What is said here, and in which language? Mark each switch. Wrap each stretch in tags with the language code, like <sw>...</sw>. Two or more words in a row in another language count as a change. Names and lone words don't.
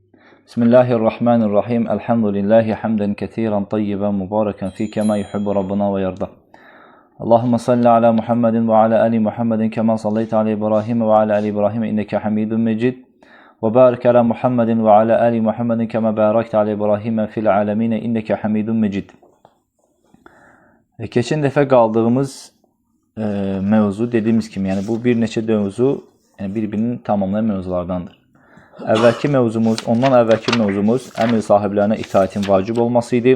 <ar>بسم الله الرحمن الرحيم. الحمد لله حمدا كثيرا طيبا مباركا فيه كما يحب ربنا ويرضى. اللهم صل على محمد وعلى آل محمد كما صليت على إبراهيم وعلى آل إبراهيم إنك حميد مجيد. وبارك على محمد وعلى آل محمد كما باركت على إبراهيم في العالمين إنك حميد مجيد.</ar> <az>Keçən dəfə qaldığımız mövzu dediğimiz kimi, yəni bu bir neçə mövzu yəni bir-birini tamamlayan mövzulardandır. Ondan əvvəlki mövzumuz əmr sahiblərinə itaətin vacib olması idi.</az>